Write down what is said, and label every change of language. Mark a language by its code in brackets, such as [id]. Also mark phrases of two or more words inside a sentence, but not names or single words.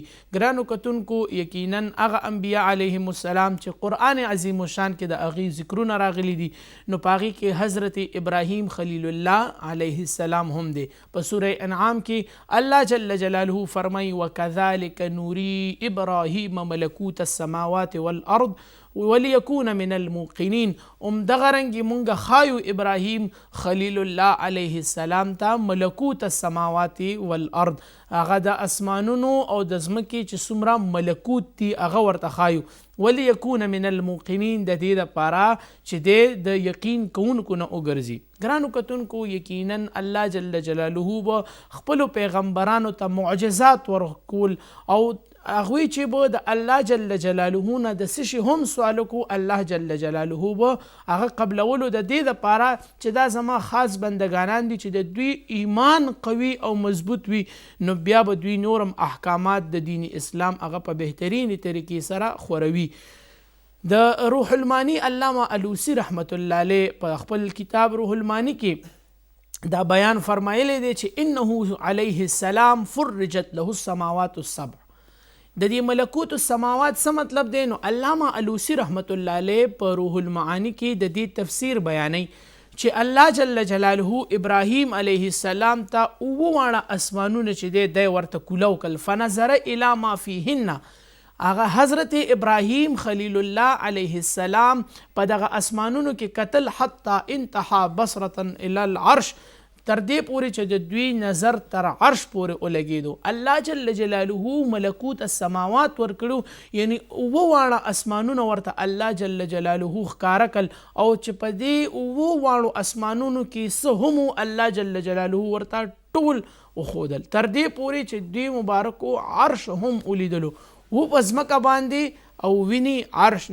[ps] ګرانو کتونکو یقینا هغه انبیاء [ar] علیهم السلام [ps] چې قرآن عظیم الشان کې د هغې ذکرونه راغلي دي نو په هغې کې حضرت ابراهیم [ar] خلیل الله علیه السلام [ps] هم دی. په سوره انعام کې [ar] الله جل جلاله فرمایي وکذلک نوری ابراهیم ملکوت السماوات والارض وليكون من الموقنين. [ps] دغه رنګې مونږ خایو ابراهیم [ar] خلیل الله علیه السلام [ps] ته [ar] ملکوت السماوات والارض، [ps] هغه د اسمانونو او د ځمکې چې څومره ملکوت دي هغه ورته خایو. [ar] وليكون من الموقنين [ps] د دې دپاره چې د یقین کوونکو نه وګرځي. ګرانو کتونکو یقینا [ar] الله جل جلاله [ps] به خپلو پیغمبرانو ته معجزات ورکول او هغوی چې به د [ar] الله جل جلاله [ps] نه د څه شي هم سوال وکړو [ar] الله جل جلاله [ps] به هغه قبلولو د دې دپاره چې دا زما خاص بندگانان دي چې د دوی ایمان قوي او مضبوط وي نو بیا به دوی نورم احکامات د دین اسلام هغه په بهترینې طریقې سره خوروي. د روح المانی علامه الوسی [ar] رحمت الله علیه [ps] په خپل کتاب روح المانی کې دا بیان فرمایلی دی چې [ar] انه علیه السلام فرجت له السماوات السبع. [ps] د دې [ar] ملکوت السماوات [ps] څه مطلب دی؟ نو علامه الوسی [ar] رحمت الله علیه [ps] په روح المعانی کې د دې تفسیر بیانوي چې [ar] الله جل جلاله [ps] ابراهیم [ar] علیه السلام [ps] ته اوه واړه اسمانونه چې دی ورته کولاو کړل [ar] فنظر الی ما فیهن. [ps] هغه حضرت ابراهیم [ar] خلیل الله علیه السلام [ps] په دغه اسمانونو کې کتل [ar] حتی انتهى بصرة الی العرش، [ps] تر دې پورې چې د دوی نظر تر عرش پورې ولګېدو. [ar] الله جل جلاله ملکوت السماوات [ps] ورکړو یعنی اوه واړه اسمانونه ورته [ar] الله جل جلاله [ps] ښکاره کړل او چې په دې اوه واړو اسمانونو کې څه هم [ar] الله جل جلاله [ps] ورته ټول وښودل تر دې پورې چې دوی مبارکو عرش هم ولیدلو و په ځمکه باندې او ویني عرش.